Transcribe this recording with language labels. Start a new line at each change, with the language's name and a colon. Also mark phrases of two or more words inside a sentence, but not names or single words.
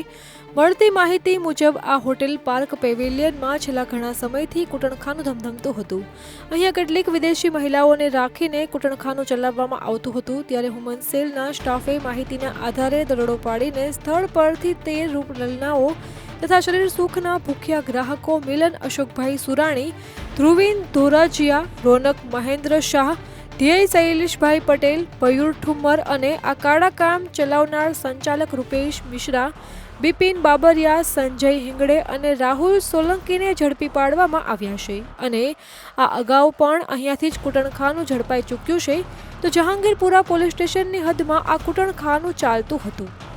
Gujarati: મળતી માહિતી મુજબ આ હોટેલ પાર્ક પેવેલિયનમાં છેલ્લા ઘણા સમયથી કૂટણખાનું ધમધમતું હતું। અહીંયા કેટલીક વિદેશી મહિલાઓને રાખીને કૂટણખાનું ચલાવવામાં આવતું હતું, ત્યારે હ્યુમન સેલના સ્ટાફે માહિતીના આધારે દરોડો પાડીને સ્થળ પરથી 13 રૂપલનાઓ તથા શરીર સુખના ભૂખ્યા ગ્રાહકો મિલન અશોકભાઈ સુરાણી, ધ્રુવીન ધોરાજિયા, રોનક મહેન્દ્ર શાહ, ધ્યેય શૈલેષભાઈ પટેલ, મયૂર ઠુમ્મર અને આ કાળા કામ ચલાવનાર સંચાલક રૂપેશ મિશ્રા, બિપિન બાબરિયા, સંજય હિંગડે અને રાહુલ સોલંકીને ઝડપી પાડવામાં આવ્યા છે અને આ અગાઉ પણ અહીંયાથી જ કૂટણખાનું ઝડપાઈ ચૂક્યું છે। તો જહાંગીરપુરા પોલીસ સ્ટેશનની હદમાં આ કૂટણખાનું ચાલતું હતું।